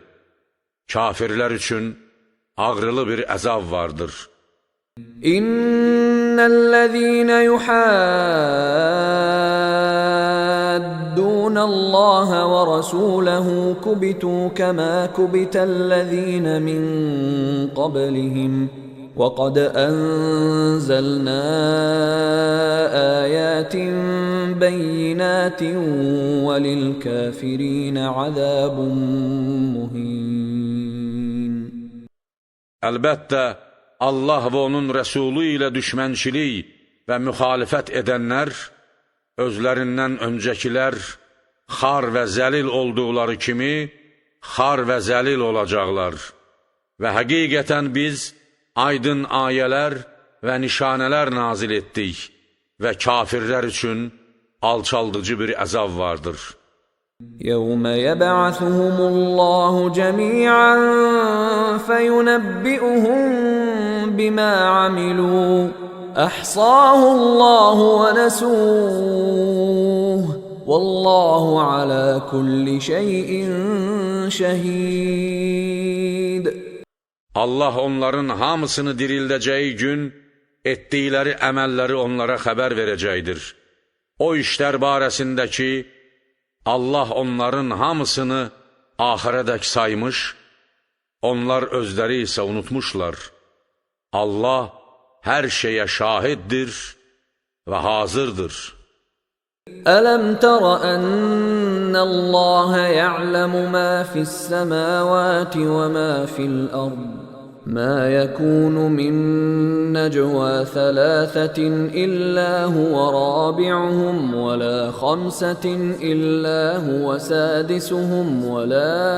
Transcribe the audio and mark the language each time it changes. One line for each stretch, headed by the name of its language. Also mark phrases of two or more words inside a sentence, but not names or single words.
Azerbaijani: Kafirlər üçün ağrılı bir əzab vardır.
Arabic: إِنَّ الَّذِينَ يُحَادُّونَ اللَّهَ وَرَسُولَهُ كُبِتُوا كَمَا كُبِتَ الَّذِينَ مِن قَبْلِهِمْ وَقَدْ أَنزَلْنَا آيَاتٍ بَيِّنَاتٍ وَلِلْكَافِرِينَ عَذَابٌ مُهِينٌ.
Azerbaijani: Əlbəttə, Allah və onun rəsulu ilə düşmənçilik və müxalifət edənlər, özlərindən öncəkilər xar və zəlil olduqları kimi, xar və zəlil olacaqlar. Və həqiqətən biz aydın ayələr və nişanələr nazil etdik və kafirlər üçün alçaldıcı bir əzab vardır.
Arabic: يَوْمَ يَبْعَثُهُمُ اللَّهُ جَمِيعًا فَيُنَبِّئُهُم بِمَا عَمِلُوا أَحْصَاهُ اللَّهُ وَنَسُوهُ وَاللَّهُ عَلَى كُلِّ شَيْءٍ شَهِيدٌ.
Azerbaijani: Allah onların hamısını dirildəcəyi gün etdikləri əməlləri onlara xəbər verəcəkdir. O işlər barəsində ki, Allah onların hamısını axirədək saymış, onlar özləri isə unutmuşlar. Allah hər şeyə şahiddir və hazırdır.
Arabic: أَلَمْ تَرَ أَنَّ اللَّهَ يَعْلَمُ مَا فِي السَّمَاوَاتِ وَمَا فِي الْأَرْضِ مَا يَكُونُ مِن نَّجْوَىٰ ثَلَاثَةٍ إِلَّا هُوَ رَابِعُهُمْ وَلَا خَمْسَةٍ إِلَّا هُوَ سَادِسُهُمْ وَلَا